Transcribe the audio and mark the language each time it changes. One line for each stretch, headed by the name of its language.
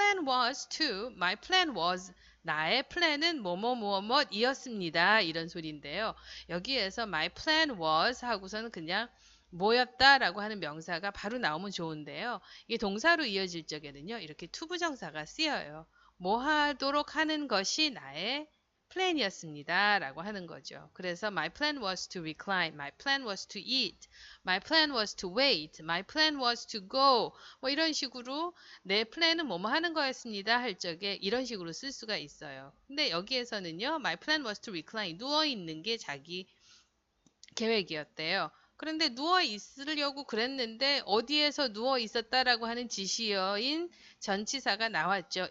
Korean: My plan was, 나의 플랜은 뭐뭐뭐뭐이었습니다. 이런 소리인데요. 여기에서 my plan was 하고서는 그냥 뭐였다라고 하는 명사가 바로 나오면 좋은데요. 이게 동사로 이어질 적에는요. 이렇게 투부정사가 쓰여요. 뭐 하도록 하는 것이 나의 플랜이었습니다. 라고 하는 거죠.
English: 그래서 my plan was to recline, my plan was to eat, my plan was to wait, my plan was to go.
Korean: 뭐 이런 식으로 내 플랜은 뭐뭐 하는 거였습니다. 할 적에 이런 식으로 쓸 수가 있어요. 근데 여기에서는요.
English: my plan was to recline,
Korean: 누워 있는 게 자기 계획이었대요. 그런데 누워 있으려고 그랬는데 어디에서 누워 있었다라고 하는 지시어인 전치사가 나왔죠.